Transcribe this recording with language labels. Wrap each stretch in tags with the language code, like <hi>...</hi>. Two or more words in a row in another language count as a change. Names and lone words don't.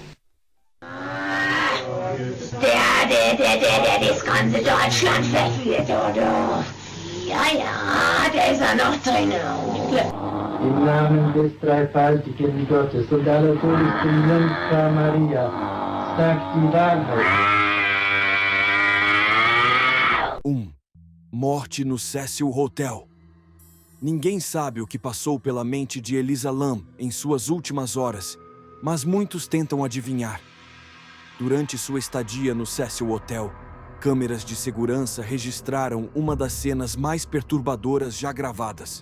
<de>Der das ganze Deutschland verführt, oder? Ja, der ist ja noch drin. Im Namen des dreifaltigen Gottes und aller Todessten Jungfrau Maria, sagt die Wahrheit.</de> <pt>Morte no Cecil Hotel. Ninguém sabe o que passou pela mente de Elisa Lam em suas últimas horas, mas muitos tentam adivinhar. Durante sua estadia no Cecil Hotel, câmeras de segurança registraram uma das cenas mais perturbadoras já gravadas.</pt>